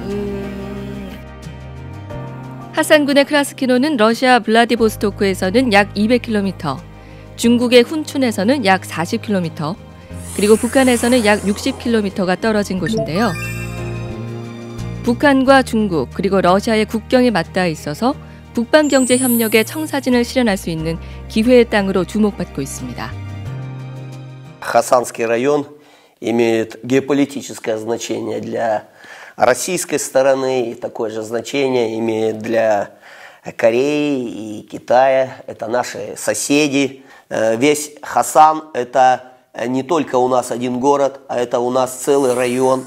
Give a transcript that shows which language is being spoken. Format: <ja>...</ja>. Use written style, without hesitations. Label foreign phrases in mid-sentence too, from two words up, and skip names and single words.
<ko>핫산군의 크라스키노는 러시아 블라디보스토크에서는 약 200km, 중국의 훈춘에서는 약 40km, 그리고 북한에서는 약 60km가 떨어진 곳인데요. 북한과 중국 그리고 러시아의 국경에 맞닿아 있어서 북방경제협력의 청사진을 실현할 수 있는 기회의 땅으로 주목받고 있습니다.</ko> <ru>Хасанский район имеет геополитическое значение для российской стороны, и такое же значение имеет для Кореи и Китая. Это наши соседи. Весь Хасан – это не только у нас один город, а это у нас целый район.</ru>